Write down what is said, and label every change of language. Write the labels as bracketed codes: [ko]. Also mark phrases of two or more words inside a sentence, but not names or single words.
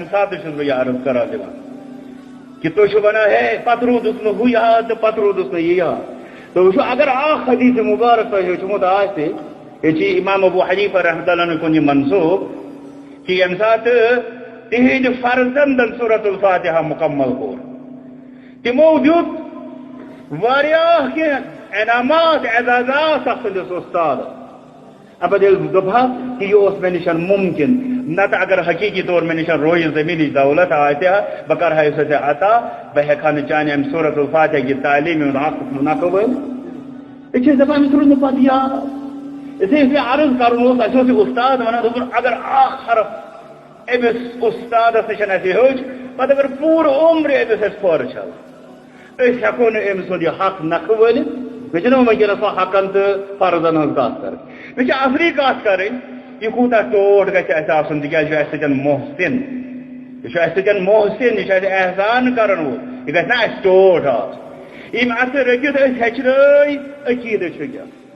[ks] سات بہ عرض کران دِوان کہ تھی ونان ہے پتہ رودس نا ہو یاد پتہ رودس نا یہ یاد تو وچھو اگر اخ حدیث مبارک تہ ہیوچمت آسہ یہ امام ابو حنیفہ رحمۃ اللہ علیہ کن یہ منسوب کہ یم سات تہند فرزندن سورۃ الفاتحہ مکمل کور تمو دیت واریاہ کی انعامات اعزازات سندس استاد اب دپا کہ یہ مے نشان ممکن نت اگر حقیقی طور مے نشان روی زمینی دولت آتہ بہ کرہا اسے عطا بہ ہیکہا نہ چانہ ام سورۃ الفاتحہ کی تعلیم نہ قبول یہ دپان امس روز پتہ یاد اسے عرض کرن اس استاد ونان اگر اخ حرف امس استادس نش ہیوچ پتہ اگر پور عمر امس کھور چھل اس ہیکو نا ام سند یہ حق نکھ ولت مے چھنہ وٕنکیٚنس سۄ حقن تہٕ فرضن ہٕنٛز کتھ کرٕنۍ مے چھِ اصلی کتھ کرٕنۍ یہ کوٗتاہ ٹوٹھ گژھِ اسہِ آسُن تِکیٛازِ یہِ چھُ اسہِ سۭتۍ محسن یہ چھُ اسہِ سۭتۍ محسن یہ چھُ اسہِ احسان کرن وول یہ گژھِ نا اسہِ ٹوٹھ آسُن یم اتھ رٔٹِتھ أسۍ ہیٚچھنٲے عقیٖدٕ چھُ کیٛاہ